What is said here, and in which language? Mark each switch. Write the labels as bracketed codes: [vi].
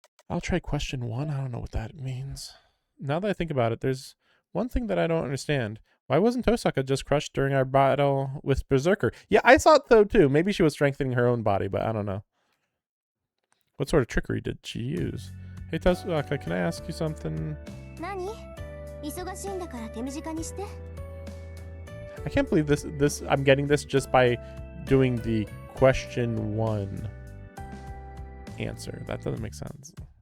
[en] I'll try question 1. I don't know what that means. Now that I think about it, there's one thing that I don't understand. Why wasn't Tosaka just crushed during our battle with Berserker? Yeah, I thought so too. Maybe she was strengthening her own body, but I don't know. What sort of trickery did she use? Hey Tosaka, can I ask you something? [ja] 何? 忙しいんだから手短にして。 [en] I can't believe this I'm getting this just by doing the question 1 answer. That doesn't make sense.